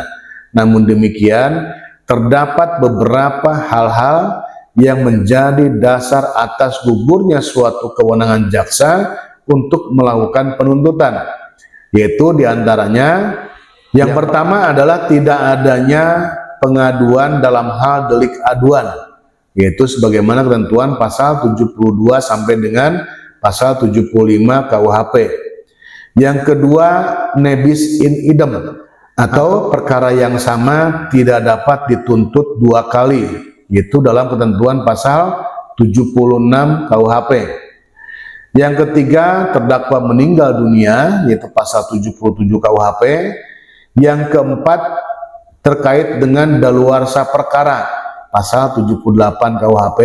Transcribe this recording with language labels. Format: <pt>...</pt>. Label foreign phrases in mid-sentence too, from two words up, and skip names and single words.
<id>Namun demikian, terdapat beberapa hal-hal yang menjadi dasar atas gugurnya suatu kewenangan jaksa untuk melakukan penuntutan, yaitu diantaranya yang pertama adalah tidak adanya pengaduan dalam hal delik aduan, yaitu sebagaimana ketentuan pasal 72 sampai dengan pasal 75 KUHP. Yang kedua,</id> <la>nebis in idem</la> <id>atau perkara yang sama tidak dapat dituntut dua kali, yaitu dalam ketentuan pasal 76 KUHP. Yang ketiga, terdakwa meninggal dunia, yaitu pasal 77 KUHP. Yang keempat, terkait dengan daluarsa perkara, pasal 78 KUHP.</id>